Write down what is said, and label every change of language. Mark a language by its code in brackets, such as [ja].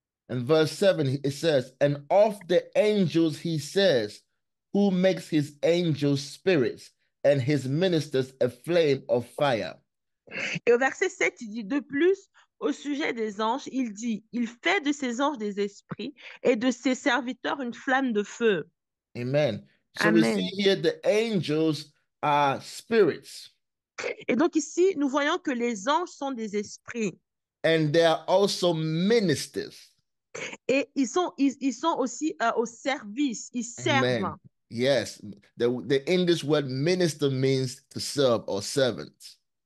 [en] In verse 7, it says, and of the angels he says, who makes his angels spirits and his ministers a flame of fire. [fr] Et au verset 7, il dit de plus, au sujet des anges, il dit, il fait de ses anges des esprits et de ses serviteurs une flamme de feu. [en] Amen. So Amen. we see here the angels are spirits. [fr] Et donc ici, nous voyons que les anges sont des esprits. [en] And they are also ministers. [fr] Et ils sont aussi au service, ils servent. Amen. [en] Yes, the English word minister means to serve or servant.